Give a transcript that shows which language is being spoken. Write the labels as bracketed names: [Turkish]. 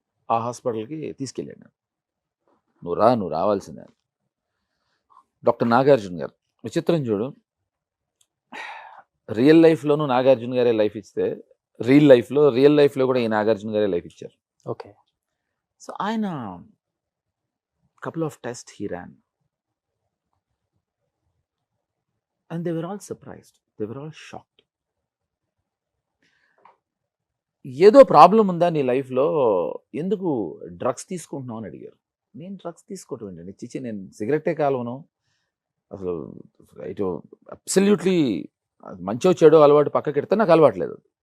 [Telugu] ఆ హాస్పిటల్కి తీసుకెళ్ళాను. నువ్వు రావాల్సిందే. డాక్టర్ నాగార్జున గారు విచిత్రం చూడు. రియల్ లైఫ్లోనూ నాగార్జున గారే లైఫ్ ఇస్తే, రియల్ లైఫ్లో కూడా ఈ నాగార్జున గారే లైఫ్ ఇచ్చారు. ఓకే. సో ఆయన [English] couple of tests he ran and they were all surprised, they were all shocked. [Telugu] ఏదో ప్రాబ్లం ఉందా నీ లైఫ్లో, ఎందుకు డ్రగ్స్ తీసుకుంటున్నావు అని అడిగారు. నేను డ్రగ్స్ తీసుకోవటం ఏంటండి, చిచి నేను సిగరెట్టే కాలవను, అసలు ఇటు అబ్సల్యూట్లీ మంచో చెడో అలవాటు పక్కకి పెడితే నాకు అలవాట్లేదు.